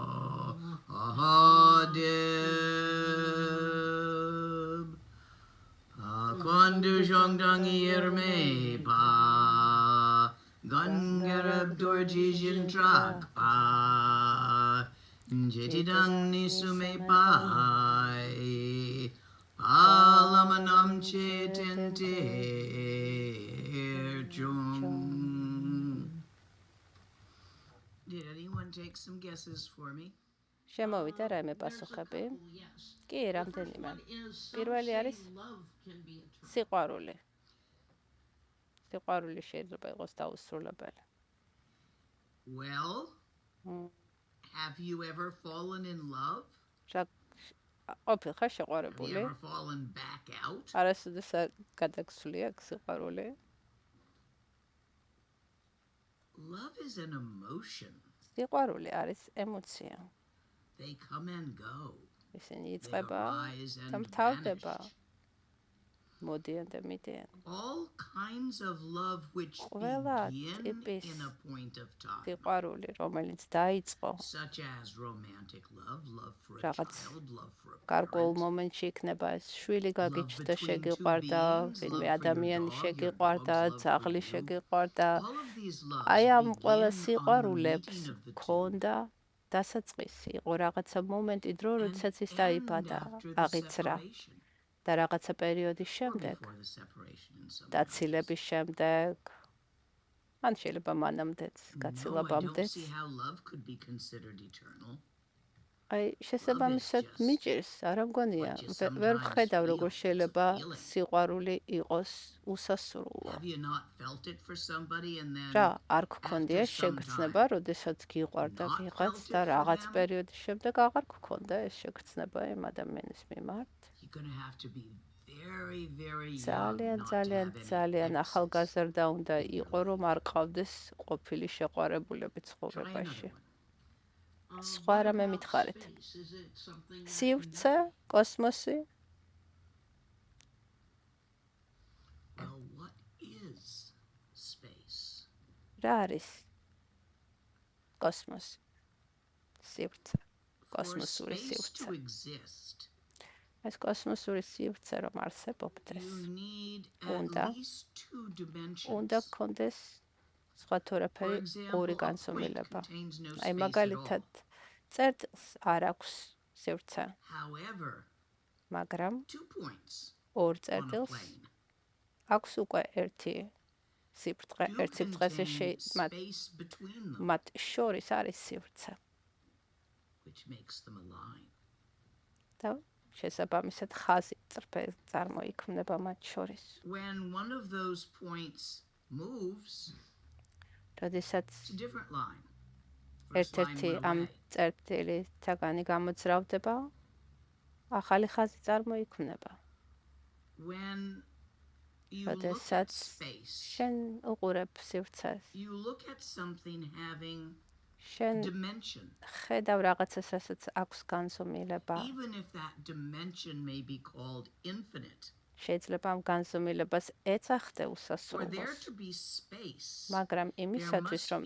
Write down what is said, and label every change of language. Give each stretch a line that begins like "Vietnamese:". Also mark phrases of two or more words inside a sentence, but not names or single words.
English: deb Kwandu shongdang irme pa Gangarab dorji jintrak pa Jetidang nisume pai Palamanam chetente chung make some guesses for me?
Georgian: შემოვიდა რაიმე პასუხები? კი, რამდენიმე. პირველი არის სიყვარული. სიყვარული შეიძლება იყოს დაუსრულებელი.
English: Well, have you ever fallen in love?
Georgian: ყოფილ ხარ
English: Have you
Georgian: შეყვარებული?
English: ever fallen back out?
Georgian: არასოდეს გადაგსული აქვს სიყვარული?
English: Love is an emotion.
Georgian: სიყვარული არის ემოცია.
English: They come and go.
Georgian: ისინი
English: They
Georgian: იწყება
English: arise
Georgian: და
English: and
Georgian: მთავრდება.
English: vanish.
Georgian: მოდიან და მიდიან.
English: All kinds of love which
Georgian: ყველა
English: begin
Georgian: ტიპის
English: in a point of time,
Georgian: სიყვარული, რომელიც დაიწყო
English: such as romantic love, love for a
Georgian: რაღაც
English: child, love for a
Georgian: გარკვეულ
English: parent,
Georgian: მომენტში იქნება ეს შვილი გაგიჩნდა,
English: between
Georgian: შეგიყვარდა,
English: two beings,
Georgian: ვინმე
English: love for
Georgian: ადამიანი
English: your dog,
Georgian: შეგიყვარდა,
English: your dog's love
Georgian: ძაღლი
English: for you.
Georgian: შეგიყვარდა.
English: all of these loves
Georgian: აი ამ ყველა
English: begin on the
Georgian: სიყვარულებს
English: meeting of the two.
Georgian: ქონდა დასაწყისი, იყო რაღაცა მომენტი დრო, როდესაც ის
English: And
Georgian: დაიბადა,
English: after the
Georgian: აღიძრა
English: separation,
Georgian: და რაღაცა პერიოდის
English: or
Georgian: შემდეგ,
English: before the separation in some cases.
Georgian: დაცილების შემდეგ, ან შეიძლება მანამდეც,
English: No, I don't
Georgian: გაცილებამდეც.
English: see how love could be considered eternal.
Georgian: აი შესაბამისად
English: just
Georgian: მიჭირს, არა მგონია,
English: what you
Georgian: ვერ
English: sometimes
Georgian: ვხედავ
English: feel.
Georgian: როგორ
English: It's a
Georgian: შეიძლება
English: feeling.
Georgian: სიყვარული იყოს უსასრულო.
English: Have you not felt it for somebody and then
Georgian: რა, არ გქონდია
English: after some
Georgian: შეგრძნება,
English: time,
Georgian: როდესაც გიყვარდა
English: not
Georgian: ვიღაც
English: felt
Georgian: და
English: it for
Georgian: რაღაც
English: them?
Georgian: პერიოდის შემდეგ აღარ გქონდა ეს შეგრძნება იმ ადამიანის მიმართ?
English: You're going to have to be very, very young
Georgian: ძალიან,
English: not to
Georgian: ძალიან,
English: have any
Georgian: ძალიან
English: exes.
Georgian: ახალგაზრდა უნდა იყო, რომ არ ყავდეს ყოფილი შეყვარებულები
English: Try
Georgian: ცხოვრებაში.
English: another one.
Georgian: სხვა რამე მითხარით. სივრცე, კოსმოსი,
English: Well, what is space?
Georgian: რა არის? კოსმოსი. სივრცე.
English: For
Georgian: კოსმოსური
English: space to
Georgian: სივრცე.
English: exist,
Georgian: ეს კოსმოსური სივრცე რომ არსებობდეს,
English: you need
Georgian: უნდა
English: at least two dimensions.
Georgian: უნდა გქონდეს სხვა
English: For
Georgian: თორაფერი
English: example,
Georgian: ორი
English: a point
Georgian: განსომილება.
English: contains no
Georgian: აი
English: space at
Georgian: მაგალითად
English: all.
Georgian: წერტილს არ აქვს სივრცე,
English: However,
Georgian: მაგრამ
English: 2 points
Georgian: ორ
English: on a
Georgian: წერტილს
English: plane
Georgian: აქვს უკვე ერთი სიბრტყე,
English: do
Georgian: ერთ სიბრტყეზე
English: contain space between them,
Georgian: მათ შორის არის სივრცე.
English: which makes them align.
Georgian: და შესაბამისად ხაზი წრფე წარმოიქმნება მათ შორის.
English: When one of those points moves,
Georgian: როდესაც
English: it's a different line. First line
Georgian: ერთ-ერთი
English: went
Georgian: ამ
English: away.
Georgian: წერტილისაგანი გამოძრავდება, ახალი ხაზი წარმოიქმნება.
English: When you look at
Georgian: როდესაც
English: space,
Georgian: შენ უყურებ სივრცეს,
English: you look at something having
Georgian: შენ
English: dimension,
Georgian: ხედავ რაღაცას, რასაც აქვს განზომილება.
English: even if that dimension may be called infinite.
Georgian: შეიძლება ამ განზომილებას ეცახდე
English: For there
Georgian: უსასრულოს.
English: to be space,
Georgian: მაგრამ იმისათვის, რომ